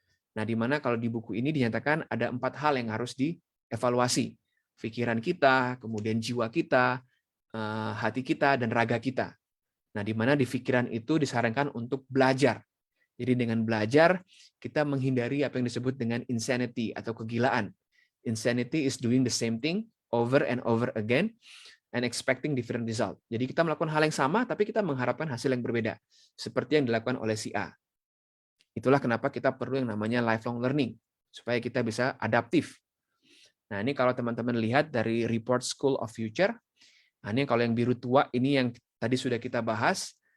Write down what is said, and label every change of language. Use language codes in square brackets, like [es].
[id] Nah, di mana kalau di buku ini dinyatakan ada 4 hal yang harus dievaluasi. Pikiran kita, kemudian jiwa kita, hati kita, dan raga kita. Nah, di mana di pikiran itu disarankan untuk belajar. Jadi dengan belajar, kita menghindari apa yang disebut dengan insanity atau kegilaan. [en] Insanity is doing the same thing over and over again and expecting different result. [id] Jadi kita melakukan hal yang sama, tapi kita mengharapkan hasil yang berbeda. Seperti yang dilakukan oleh si A. Itulah kenapa kita perlu yang namanya lifelong learning, supaya kita bisa adaptif. Nah, ini kalau teman-teman lihat dari report School of Future, nah ini kalau yang biru tua, ini yang tadi sudah kita bahas,